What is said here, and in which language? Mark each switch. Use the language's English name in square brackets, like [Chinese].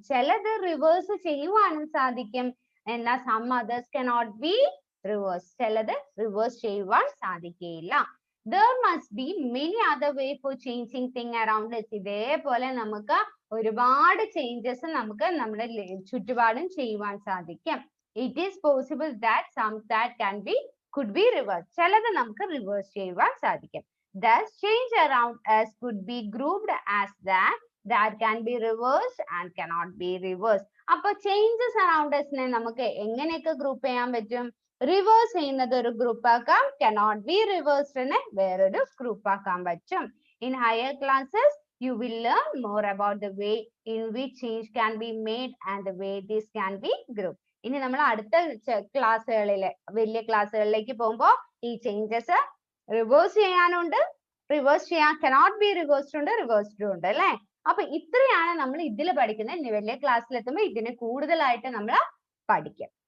[Malayalam] ചിലത് റിവേഴ്സ് ചെയ്യുവാനും സാധിക്കും, എന്നാൽ [English] some others cannot be reversed. [Malayalam] ചിലത് റിവേഴ്സ് ചെയ്യുവാൻ സാധിക്കില്ല. [English] There must be many other way for changing thing around us. [Malayalam] ഇതേപോലെ നമുക്ക് ഒരുപാട് ചേഞ്ചസ് നമുക്ക് നമ്മുടെ ചുറ്റുപാടും ചെയ്യുവാൻ സാധിക്കും. [English] It is possible that some that could be reversed. [Malayalam] ചിലത് നമുക്ക് റിവേഴ്സ് ചെയ്യുവാൻ സാധിക്കും. [English] Thus, change around us could be grouped as that can be reversed and cannot be reversed. [Malayalam] അപ്പൊ ചേഞ്ചസ് അറൗണ്ട് us നമുക്ക് എങ്ങനെയൊക്കെ ഗ്രൂപ്പ് ചെയ്യാൻ പറ്റും? റിവേഴ്സ് ചെയ്യുന്നത് ഒരു ഗ്രൂപ്പ് ആക്കാം, [English] cannot be reversed [Malayalam] നെ വേറൊരു ഗ്രൂപ്പ് ആക്കാൻ പറ്റും. [English] In higher classes, you will learn more about the way in which change can be made and the way this can be grouped. [Malayalam] ഇനി നമ്മൾ അടുത്ത ക്ലാസ്സുകളിലെ വലിയ ക്ലാസ്സുകളിലേക്ക് പോകുമ്പോൾ ഈ ചേഞ്ചസ് റിവേഴ്സ് ചെയ്യാനുണ്ട്, റിവേഴ്സ് ചെയ്യാൻ [English] cannot be reversed [Malayalam] ഉണ്ട്, റിവേഴ്സ്ഡ് ഉണ്ട് അല്ലെ. അപ്പൊ ഇത്രയാണ് നമ്മൾ ഇതിൽ പഠിക്കുന്നത്. ഇനി വലിയ ക്ലാസ്സിൽ എത്തുമ്പോൾ ഇതിനെ കൂടുതലായിട്ട് നമ്മൾ പഠിക്കും.